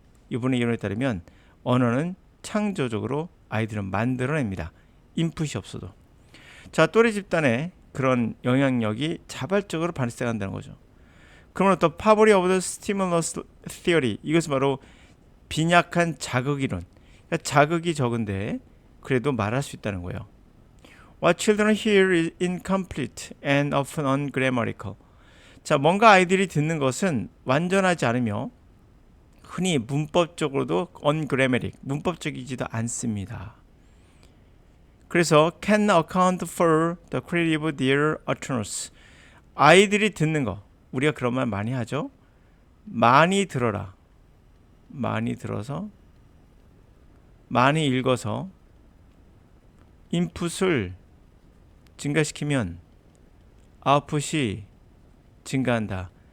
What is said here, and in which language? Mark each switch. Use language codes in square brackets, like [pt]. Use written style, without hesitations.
[ko] 이분의 이론에 따르면 언어는 창조적으로 아이들은 만들어냅니다. 인풋이 없어도. 자, 또래 집단의 그런 영향력이 자발적으로 발생한다는 거죠. 그러면 또 파버리 오브 더 스티뮬러스 티어리, 이것은 바로 빈약한 자극 이론. 그러니까 자극이 적은데 그래도 말할 수 있다는 거예요. [en] What children hear is incomplete and often ungrammatical. [ko] 자, 뭔가 아이들이 듣는 것은 완전하지 않으며 흔히 문법적으로도 ungrammatic, 문법적이지도 않습니다. 그래서 [en] can account for the quality of their utterance. [ko] 아이들이 듣는 거, 우리가 그런 말 많이 하죠. 많이 들어라. 많이 들어서, 많이 읽어서 인풋을 증가시키면 아웃풋이 증가한다.